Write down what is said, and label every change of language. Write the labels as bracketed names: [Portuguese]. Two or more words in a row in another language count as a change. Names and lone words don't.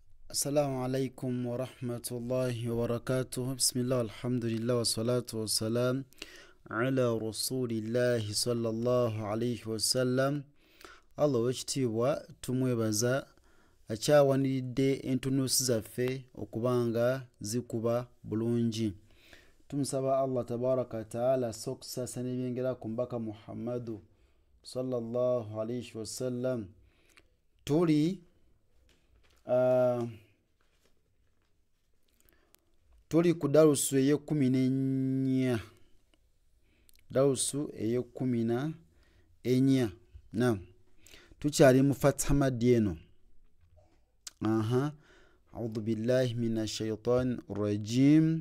[Arabic] السلام عليكم ورحمة الله وبركاته. بسم الله الحمد لله والصلاة والسلام على رسول الله صلى الله عليه وسلم. [Ganda] Allah wekitiibwa tumwebaza akyawanidde entunuusi zaffe okubanga zikuba bulungi. Tumusaba Allah [Arabic] تبارك وتعالى [Ganda] sokusasa n'ebyengera ku mbaka Muhammadu [Arabic] صلى الله عليه وسلم. [Ganda] Tuli ku darusu eye-14. Darusu eye-14. Naam. Tukyali mu Fatha Madieno. [Arabic] أعوذ بالله من الشيطان الرجيم.